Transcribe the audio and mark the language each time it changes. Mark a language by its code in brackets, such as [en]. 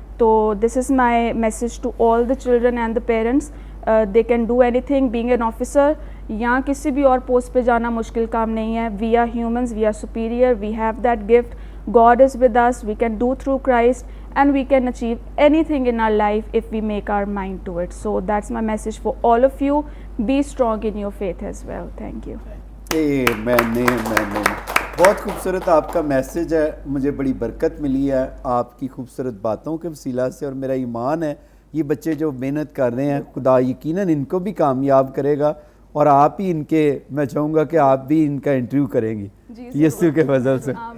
[en] तो this is my message to all the children and the parents, they can do anything. Being an officer [hi] या किसी भी और post पे जाना मुश्किल काम नहीं है। [en] We are humans, we are superior, we have that gift, God is with us, we can do through Christ and we can achieve anything in our life if we make our mind to it. So that's my message for all of you. Be strong in your faith as well. Thank you. [hi] आमीन। बहुत खूबसूरत आपका message है, मुझे बड़ी बरकत मिली है आपकी खूबसूरत बातों के वसीला से। और मेरा ईमान है ये बच्चे जो मेहनत कर रहे हैं, खुदा यकीनन इनको भी कामयाब करेगा और आप ही इनके, मैं चाहूँगा कि आप भी इनका इंटरव्यू करेंगी यीशु के फजल से।